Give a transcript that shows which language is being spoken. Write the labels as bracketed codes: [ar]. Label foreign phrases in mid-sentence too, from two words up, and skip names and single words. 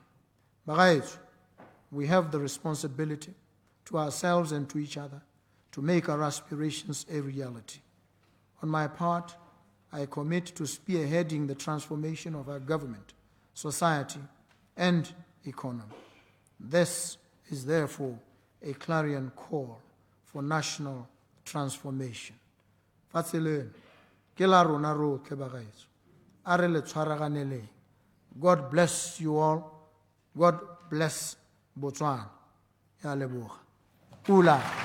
[en] Bagaetsho, we have the responsibility to ourselves and to each other to make our aspirations a reality. On my part, I commit to spearheading the transformation of our government, society, and economy. This is therefore a clarion call for national transformation. [tn] Fatseleng, ke la rona rotlhe bagaetsho, a re le tshwaraganeleng. [en] God bless you all. God bless Botswana. [tn] Ya leboga. Pula.